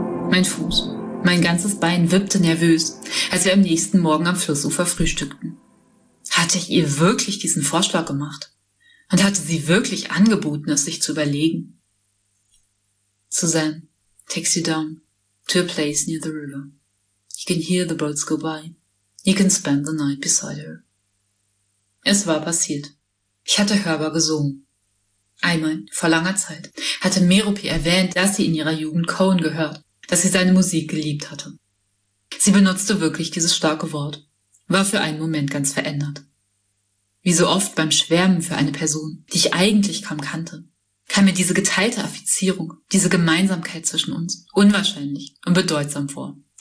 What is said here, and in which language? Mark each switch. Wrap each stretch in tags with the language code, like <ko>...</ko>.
<de>Mein Fuß, mein ganzes Bein wippte nervös, als wir am nächsten Morgen am Flussufer frühstückten. Hatte ich ihr wirklich diesen Vorschlag gemacht? Und hatte sie wirklich angeboten, es sich zu überlegen?</de> <en>Suzanne, take you down to a place near the river. You can hear the boats go by. You can spend the night beside her.</en> <de>Es war passiert. Ich hatte hörbar gesungen. Einmal, vor langer Zeit, hatte Merope erwähnt, dass sie in ihrer Jugend Cohen gehört, dass sie seine Musik geliebt hatte. Sie benutzte wirklich dieses starke Wort, war für einen Moment ganz verändert. Wie so oft beim Schwärmen für eine Person, die ich eigentlich kaum kannte, kam mir diese geteilte Affizierung, diese Gemeinsamkeit zwischen uns, unwahrscheinlich und bedeutsam vor.</de>